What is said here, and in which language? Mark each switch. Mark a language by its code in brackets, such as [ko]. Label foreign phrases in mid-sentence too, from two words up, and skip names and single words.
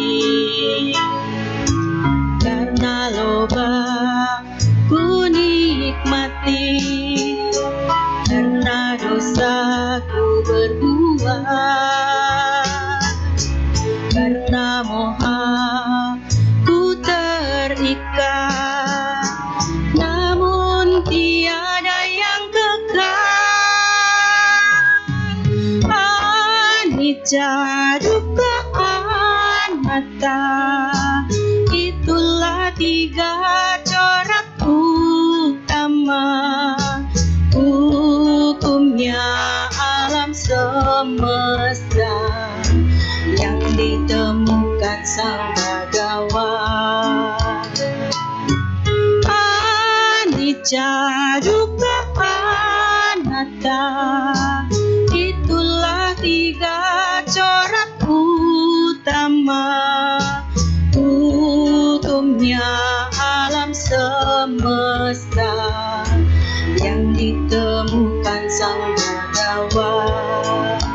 [id] Karena loba ku nikmati, karena dosaku berbuat, karena moha ku terikat, namun tiada yang kekal. [pi] Anicca dukkha anatta, [id] itulah tiga corak utama hukumnya alam semesta yang ditemukan Sang Bhagawan. [pi] Anicca dukkha anatta, [id] itulah tiga corak utama hukumnya alam semesta yang ditemukan Sang Bhagawan.